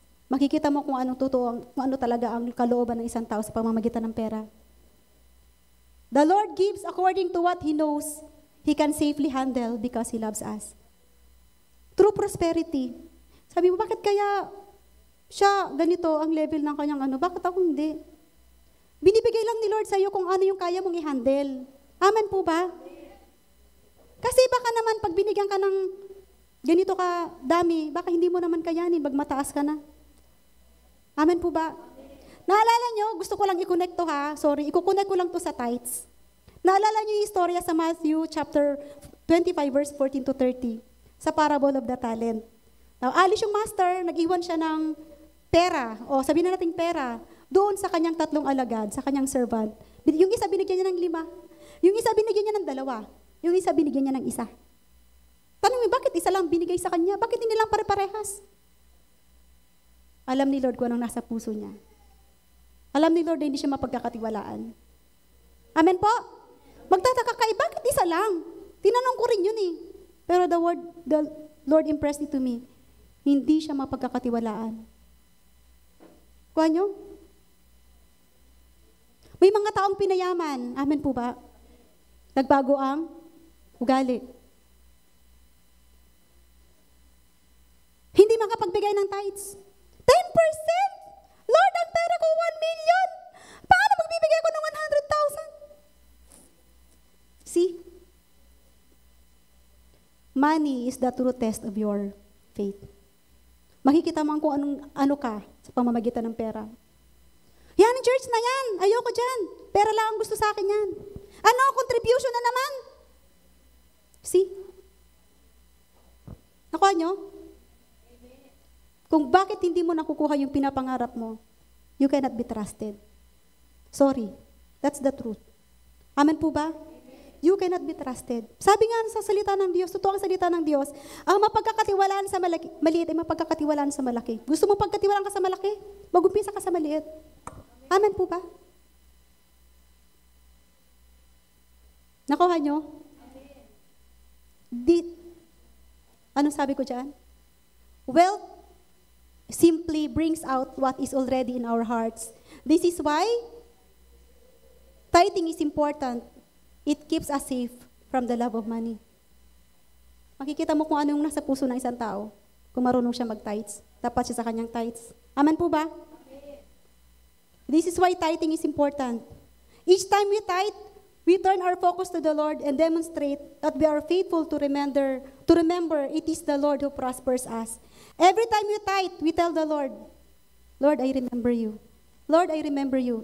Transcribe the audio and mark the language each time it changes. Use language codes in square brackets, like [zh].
[tl] Makikita mo kung anong totoo, kung ano talaga ang kalooban ng isang tao sa pamamagitan ng pera. [en] The Lord gives according to what He knows He can safely handle because He loves us. True prosperity. [tl] Sabi mo, bakit kaya siya ganito ang level ng kanyang bakit ako hindi? Binibigay lang ni Lord sa iyo kung ano yung kaya mong i-handle. Amen po ba? Kasi baka naman pag binigyan ka ng ganito ka dami, baka hindi mo naman kayanin, magmataas ka na. Amen po ba? Naalala nyo, gusto ko lang i-connect to i-connect ko lang to sa tithes. Naalala nyo yung istorya sa Matthew chapter 25 verse 14 to 30 sa parable of the talent. Now, alis yung master, nag-iwan siya ng pera, o sabihin na natin pera, doon sa kanyang 3 alagad, sa kanyang servant. Yung isa binigyan niya ng 5. Yung isa binigyan niya ng 2. Yung isa binigyan niya ng 1. Tanong mo, bakit isa lang binigay sa kanya? Bakit hindi lang pare-parehas? Alam ni Lord kung anong nasa puso niya. Alam ni Lord na hindi siya mapagkakatiwalaan. Amen po? Magtataka kayo, bakit isa lang? Tinanong ko rin yun eh. [en] Pero the Lord impressed it to me. [tl] Hindi siya mapagkakatiwalaan. Kuha nyo? May mga taong pinayaman. Amen po ba? Nagbago ang ugali. Hindi makapagbigay ng tithes. 10%! Lord, ang pera ko 1 million! Paano magbibigay ko ng 100,000? [en] See? Money is the true test of your faith. [tl] Makikita mo kung ano ka sa pamamagitan ng pera. Yan, church na yan. Ayoko dyan. Pera lang ang gusto sa akin yan. Ano, contribution na naman? See? Nakuha nyo? Kung bakit hindi mo nakukuha yung pinapangarap mo, [en] you cannot be trusted. Sorry. That's the truth. [tl] Amen po ba? [en] You cannot be trusted. [tl] Sabi nga sa salita ng Diyos, totoo ang salita ng Diyos, ang mapagkakatiwalaan sa maliit ay mapagkakatiwalaan sa malaki. Gusto mo pagkatiwalaan ka sa malaki? Mag-umpisa ka sa maliit. Amen po ba? Nakuha nyo? Anong sabi ko dyan? [en] Wealth simply brings out what is already in our hearts. This is why tithing is important. It keeps us safe from the love of money. [tl] Makikita mo kung ano yung nasa puso ng isang tao kung marunong siya mag-tithes. Dapat siya sa kanyang tithes. Amen po ba? [en] This is why tithing is important. Each time we tithe, we turn our focus to the Lord and demonstrate that we are faithful to remember it is the Lord who prospers us. Every time we tithe, we tell the Lord, Lord, I remember you. Lord, I remember you.